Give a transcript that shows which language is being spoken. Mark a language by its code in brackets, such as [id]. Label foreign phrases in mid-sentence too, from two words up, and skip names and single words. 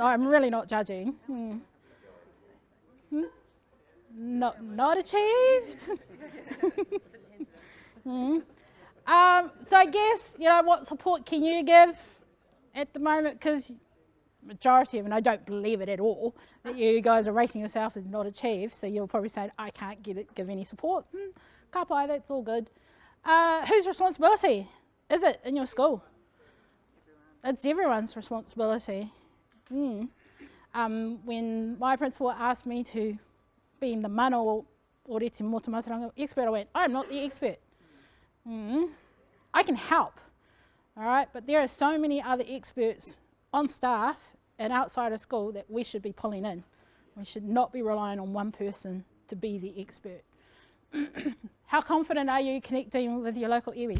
[en] I'm really not judging. Not achieved? So I guess, what support can you give at the moment? Because majority of, and I don't believe it at all, that you guys are rating yourself as not achieved, so you'll probably say, I can't give any support. [mi] Ka pai, [en] that's all good. Whose responsibility is it in your school? It's everyone's responsibility. When my principal asked me to be the [mi] mana o Oreti mō te Mātauranga [en] expert, I went, I'm not the expert. I can help, all right? But there are so many other experts on staff and outside of school that we should be pulling in. We should not be relying on one person to be the expert. How confident are you connecting with your local iwi?